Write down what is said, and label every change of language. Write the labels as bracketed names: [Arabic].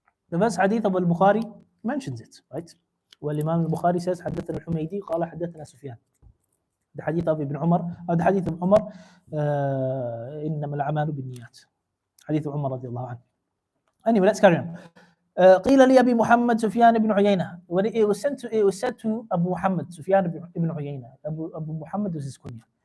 [English] The first hadith of Al-Bukhari mentions it, right? Well, Imam Al-Bukhari says Haddathana Al-Humaydi, قال Haddathana Sufyan. The hadith of Ibn Umar, or the hadith of Umar, [Arabic] إنما الأعمال بالنيات. [English] Hadith of Umar [Arabic] رضي الله عنه. [English] Anyway, let's carry on. [Arabic] قيل لي أبي محمد سفيان بن عيينة. [English] When it was said to Abu Muhammad Sufyan ibn Uyayna. Abu Muhammad was his kunya.